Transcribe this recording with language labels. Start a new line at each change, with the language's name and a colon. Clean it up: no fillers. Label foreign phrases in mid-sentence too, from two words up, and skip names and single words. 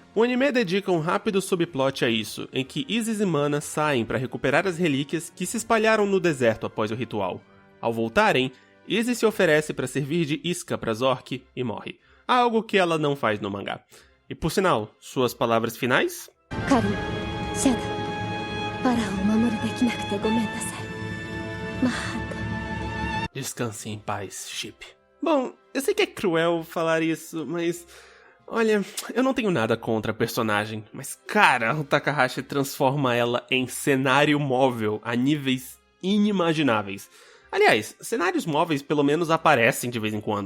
Portuguese: O anime dedica um rápido subplot a isso, em que Isis e Mana saem para recuperar as relíquias que se espalharam no deserto após o ritual. Ao voltarem, Isis se oferece para servir de isca para Zork e morre. Algo que ela não faz no mangá. E por sinal, suas palavras finais?
Japanese: ファラオを守りできなくてごめんなさい。マッハと。
Portuguese: Descanse em paz, Chip. Bom, eu sei que é cruel falar isso, mas... Olha, eu não tenho nada contra a personagem, mas cara, o Takahashi transforma ela em cenário móvel a níveis inimagináveis. Aliás, cenários móveis pelo menos aparecem de vez em quando.